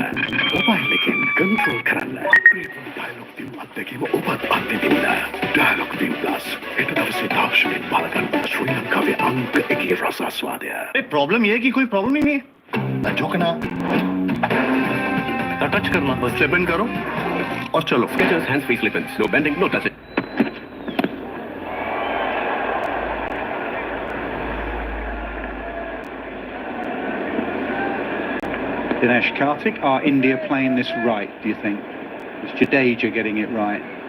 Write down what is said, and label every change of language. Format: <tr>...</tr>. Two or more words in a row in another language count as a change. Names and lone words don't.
<si>Mobile එකෙන් control කරන්න. Upgrade dialogue view අත්දැකීම ඔබත් අත්විඳින්න. Dialogue view plus ඊට දවසේ තාක්ෂණයෙන් බලගන්න ශ්‍රී ලංකාවේ අංක 1 රසාස්වාදය.</si> <hi>ए प्रॉब्लम ये है कि कोई प्रॉब्लम ही नहीं है। झुकना, टच करना,</hi> <en>slip in</en> <hi>करो और चलो।</hi> <en>Skechers hands-free slip-ins. No bending, no touching. Dinesh Karthik, are India playing this right, do you think? Is Jadeja getting it right?</en>